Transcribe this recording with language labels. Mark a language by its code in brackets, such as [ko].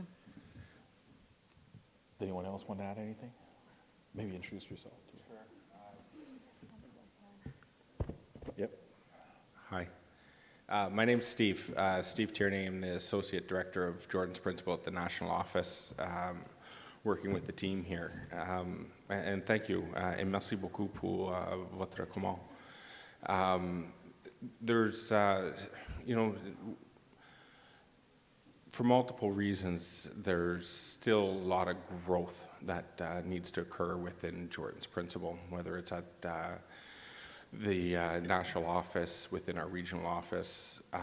[en] Does anyone else want to add anything? Maybe introduce yourself. Sure. Yep. Hi. My name's Steve. Steve Tierney. I'm the Associate Director of Jordan's Principal at the National Office, working with the team here. And thank you. [fr] Et merci beaucoup pour votre comment. [en] There's, you know, for multiple reasons, there's still a lot of growth that needs to occur within Jordan's Principal, whether it's at the national office, within our regional office,